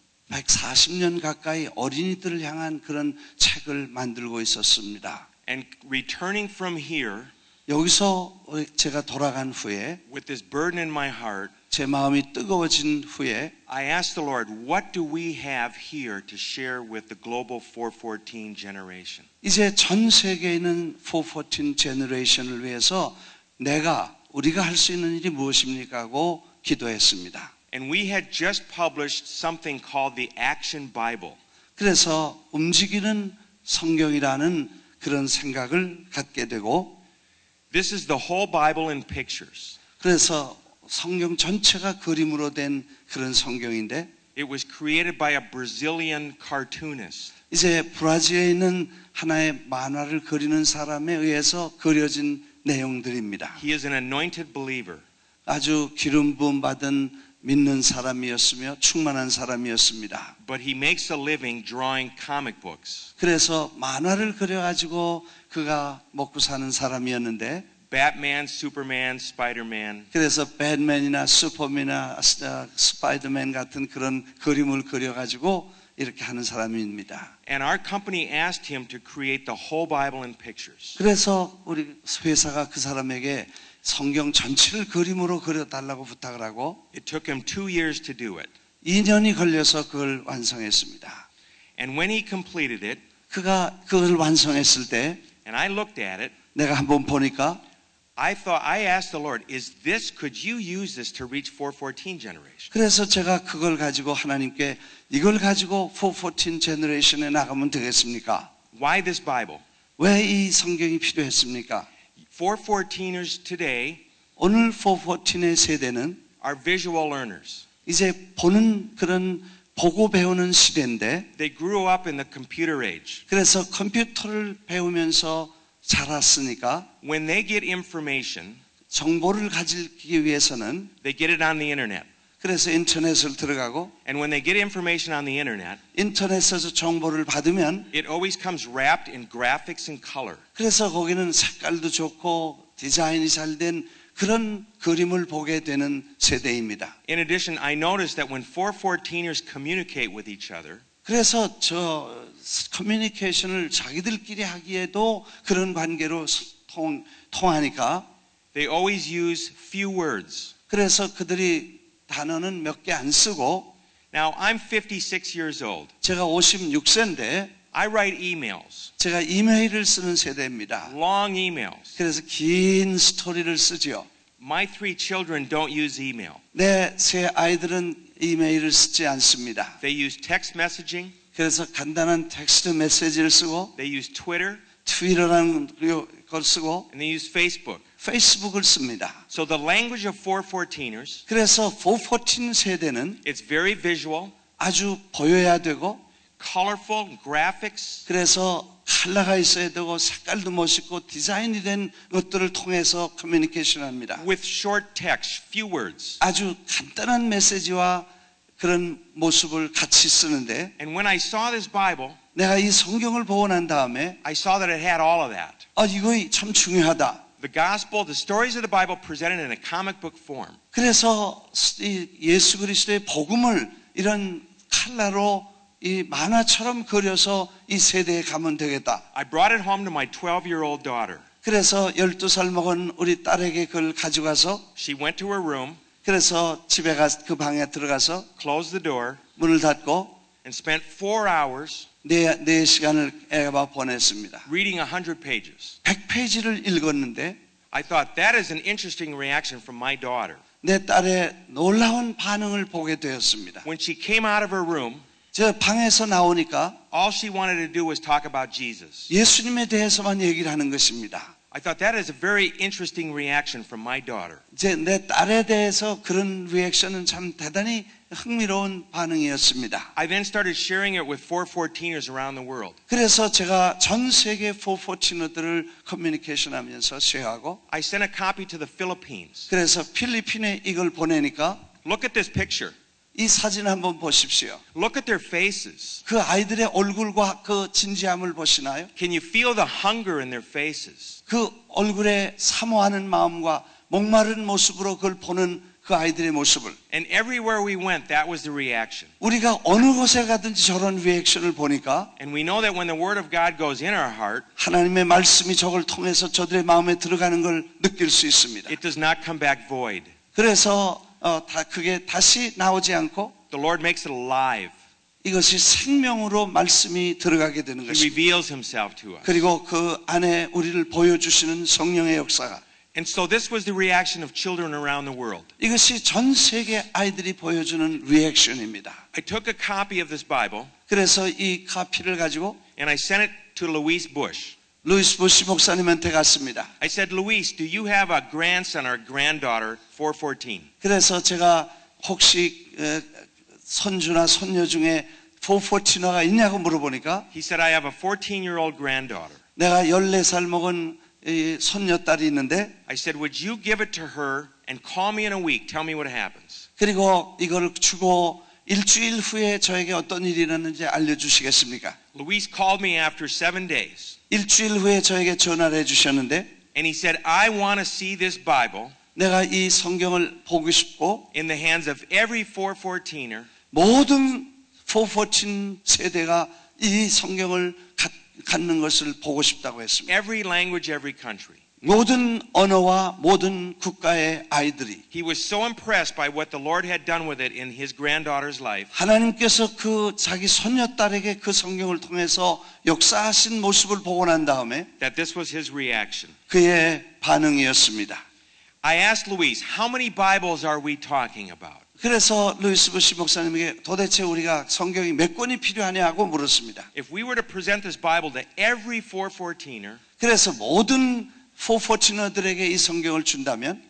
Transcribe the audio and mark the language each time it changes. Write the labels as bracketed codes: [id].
[ko] 140년 가까이 어린이들을 향한 그런 책을 만들고 있었습니다. [en] And returning from here [ko] 여기서 제가 돌아간 후에 [en] with this burden in my heart, [ko] 제 마음이 뜨거워진 후에 [en] I asked the Lord, what do we have here to share with the global 414 generation? [ko] 이제 전 세계에 있는 414 제너레이션을 위해서 우리가 할 수 있는 일이 무엇입니까 하고 기도했습니다. [en] And we had just published something called the Action Bible. [ko] 그래서 움직이는 성경이라는 그런 생각을 갖게 되고 [en] This is the whole Bible in pictures. [ko] 그래서 성경 전체가 그림으로 된 그런 성경인데 [en] It was created by a Brazilian cartoonist. [ko] 이제 브라질에 있는 하나의 만화를 그리는 사람에 의해서 그려진 내용들입니다. [en] He is an anointed believer. [ko] 아주 기름 부음 받은 믿는 사람이었으며 충만한 사람이었습니다. [en] But he makes a living drawing comic books. [ko] 그래서 만화를 그려가지고 그가 먹고 사는 사람이었는데 [en] Batman, Superman, Spider-Man. [ko] 그래서 배트맨이나 슈퍼맨이나 스파이더맨 같은 그런 그림을 그려가지고 이렇게 하는 사람입니다. [en] And our company asked him to create the whole Bible in pictures. [ko] 그래서 우리 회사가 그 사람에게 성경 전체를 그림으로 그려달라고 부탁을 하고 [en] It took him 2 years to do it. [ko] 2년이 걸려서 그걸 완성했습니다. [en] And when he completed it, [ko] 그가 그걸 완성했을 때 [en] And I looked at it. [ko] 내가 한번 보니까 [en] I asked the Lord, could you use this to reach 414 generation? [ko] 그래서 제가 그걸 가지고 하나님께 이걸 가지고 414 제너레이션에 나가면 되겠습니까? [en] Why this Bible? [ko] 왜 이 성경이 필요했습니까? [en] 414ers today [ko] 오늘 414의 세대는 [en] are visual learners. [ko] 이제 보는 그런 보고 배우는 시대인데 [en] They grew up in the computer age. [ko] 그래서 컴퓨터를 배우면서 자랐으니까 [en] When they get information, [ko] 정보를 가지기 위해서는 [en] they get it on the internet. [ko] 그래서 인터넷을 들어가고 [en] And when they get information on the internet, [ko] 인터넷에서 정보를 받으면 [en] it always comes wrapped in graphics and color. [ko] 그래서 거기는 색깔도 좋고 디자인이 잘 된 그런 그림을 보게 되는 세대입니다. [en] In addition, I noticed that when 414ers communicate with each other, [ko] 그래서 저 커뮤니케이션을 자기들끼리 하기에도 그런 관계로 통하니까 [en] they always use few words. [ko] 그래서 그들이 단어는 몇 개 안 쓰고 [en] Now, I'm 56 years old. [ko] 제가 56세인데 [en] I write emails, [ko] 제가 이메일을 쓰는 세대입니다. [en] long emails. [ko] 그래서 긴 스토리를 쓰지요. [en] My 3 children don't use email. [ko] 내 세 아이들은 이메일을 쓰지 않습니다. [en] They use text messaging, [ko] 그래서 간단한 텍스트 메시지를 쓰고 [en] they use Twitter, [ko] 트위터라는 걸 쓰고 [en] and they use Facebook. [ko] 페이스북을 씁니다. [en] So the language of 414ers, [ko] 그래서 414 세대는 [en] it's very visual, [ko] 아주 보여야 되고 [en] colorful, graphics, [ko] 그래서 컬러가 있어야 되고 색깔도 멋있고 디자인이 된 것들을 통해서 커뮤니케이션 합니다. [en] with short text, few words. [ko] 아주 간단한 메시지와 그런 모습을 같이 쓰는데 [en] And when I saw this Bible, [ko] 내가 이 성경을 보고 난 다음에 [en] I saw that it had all of that. [ko] 이거 참 중요하다. [en] The gospel, the stories of the Bible presented in a comic book form. [ko] 그래서 이 예수 그리스도의 복음을 이런 컬러로 이 만화처럼 그려서 이 세대에 가면 되겠다. [en] I brought it home to my 12-year-old daughter. [ko] 그래서 12살 먹은 우리 딸에게 그걸 가져가서 [en] She went to her room, [ko] 그래서 집에 그 방에 들어가서 [en] closed the door, [ko] 문을 닫고 [en] and spent 4 hours [ko] 네 시간을 애가 보냈습니다. [en] reading 100 pages. [ko] 100페이지를 읽었는데 [en] I thought that is an interesting reaction from my daughter. [ko] 내 딸의 놀라운 반응을 보게 되었습니다. [en] When she came out of her room, [ko] 저 방에서 나오니까 [en] all she wanted to do was talk about Jesus. [ko] 예수님에 대해서만 얘기를 하는 것입니다. [en] I thought that is a very interesting reaction from my daughter. [ko] 이제 내 딸에 대해서 그런 리액션은 참 대단히 흥미로운 반응이었습니다. [en] I then started sharing it with 414ers around the world. [ko] 그래서 제가 전 세계 414어들을 커뮤니케이션 하면서 쉐어하고 [en] I sent a copy to the Philippines. [ko] 그래서 필리핀에 이걸 보내니까 [en] Look at this picture. [ko] 이 사진 한번 보십시오. [en] Look at their faces. [ko] 그 아이들의 얼굴과 그 진지함을 보시나요? [en] Can you feel the hunger in their faces? [ko] 그 얼굴에 사모하는 마음과 목마른 모습으로 그걸 보는 그 아이들의 모습을 [en] And everywhere we went, that was the reaction. [ko] 우리가 어느 곳에 가든지 저런 리액션을 보니까 [en] And we know that when the Word of God goes in our heart, [ko] 하나님의 말씀이 저걸 통해서 저들의 마음에 들어가는 걸 느낄 수 있습니다. [en] it does not come back void. [ko] 그래서 그게 다시 나오지 않고 [en] The Lord makes it alive. [ko] 이것이 생명으로 말씀이 들어가게 되는 [en] He [ko] 것입니다. [en] reveals Himself to us. [ko] 그리고 그 안에 우리를 보여주시는 성령의 역사가 [en] And so this was the reaction of children around the world. [ko] 이것이 전 세계 아이들이 보여주는 리액션입니다. [en] I took a copy of this Bible [ko] 그래서 이 카피를 가지고 [en] and I sent it to Louise Bush. [ko] 루이스 부시 목사님한테 갔습니다. [en] I said, Louise, do you have a grandson or granddaughter, 414? [ko] 그래서 제가 혹시 손주나 손녀 중에 414가 있냐고 물어보니까 [en] He said, I have a 14-year-old granddaughter. [ko] 내가 14살 먹은 손녀딸이 있는데 [en] I said, would you give it to her and call me in a week? Tell me what happens. [ko] 그리고 이걸 주고 일주일 후에 저에게 어떤 일이 일어났는지 알려주시겠습니까? [en] Louise called me after 7 days. [ko] 일주일 후에 저에게 전화를 해주셨는데 [en] And he said, I want to see this Bible [ko] 내가 이 성경을 보고 싶고 [en] in the hands of every 414er [ko] 모든 414 세대가 이 성경을 갖는 것을 보고 싶다고 했습니다. [en] every language, every country. [ko] 모든 언어와 모든 국가의 아이들이 [en] He was so impressed by what the Lord had done with it in his granddaughter's life [ko] 하나님께서 그 자기 손녀딸에게 그 성경을 통해서 역사하신 모습을 보고 난 다음에 [en] that this was his reaction. [ko] 그의 반응이었습니다. [en] I asked Luis, how many Bibles are we talking about? [ko] 그래서 루이스 부시 목사님에게 도대체 우리가 성경이 몇 권이 필요하냐고 물었습니다. [en] If we were to present this Bible to every 414er, [ko] 그래서 모든 414들에게 이 성경을 준다면